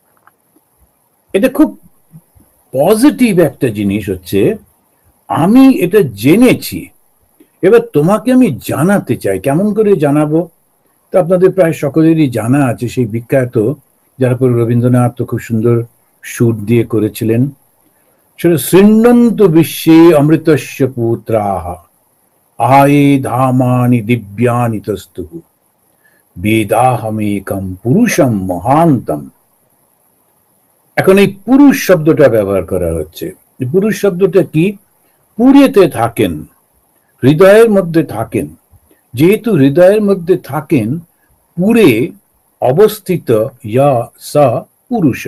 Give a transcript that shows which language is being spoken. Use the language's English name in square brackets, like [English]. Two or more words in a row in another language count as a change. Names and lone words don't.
[Bangla] এটা খুব পজিটিভ একটা জিনিস হচ্ছে, আমি এটা জেনেছি, এবার তোমাকে আমি জানাতে চাই। কেমন করে জানাবো? তো আপনাদের প্রায় সকলেরই জানা আছে সেই বিখ্যাত, যার পর রবীন্দ্রনাথ তো খুব সুন্দর সুর দিয়ে করেছিলেন, সেটা [Sanskrit] শৃণ্বন্তু বিশ্বে অমৃতস্য পুত্রাহ আয়ে ধামানি দিব্যানি তস্তু বেদাহমেকম পুরুষম মহান্তম। [Bangla] এখন এই পুরুষ শব্দটা ব্যবহার করা হচ্ছে। পুরুষ শব্দটা কি? পুরেতে থাকেন, হৃদয়ের মধ্যে থাকেন। যেহেতু হৃদয়ের মধ্যে থাকেন, পুরে অবস্থিত [Sanskrit] ইয়া সা পুরুষ।